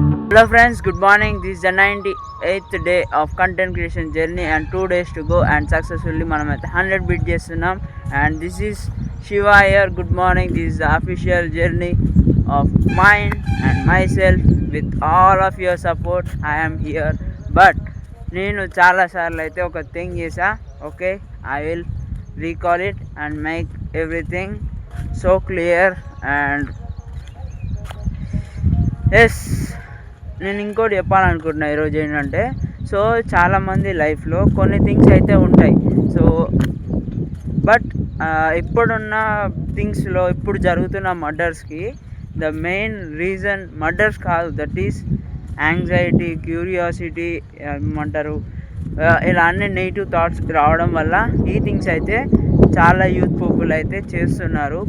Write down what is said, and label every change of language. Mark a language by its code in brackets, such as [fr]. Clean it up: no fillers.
[en] Hello friends, good morning. This is the 98th day of content creation journey and 2 days to go and successfully [te] మనం అయితే 100 beat చేస్తున్నాం [en] and this is Shiva here. Good morning. This is the official journey of mine and myself with all of your support. I am here. [te] But నేను చాలా సార్లు అయితే ఒక thing చేసా. [en] Okay, I will recall it and make everything so clear and yes. [te] నేను ఇంకోటి చెప్పాలనుకుంటున్నా ఈరోజు ఏంటంటే, సో చాలామంది లైఫ్లో కొన్ని థింగ్స్ అయితే ఉంటాయి. సో బట్ ఇప్పుడున్న థింగ్స్లో ఇప్పుడు జరుగుతున్న మర్డర్స్కి [en] the main reason [te] మర్డర్స్ కాదు, [en] that is anxiety, curiosity [te] ఏమంటారు, ఇలా అన్ని నెగిటివ్ థాట్స్ రావడం వల్ల ఈ థింగ్స్ అయితే చాలా యూత్ పీపుల్ అయితే చేస్తున్నారు.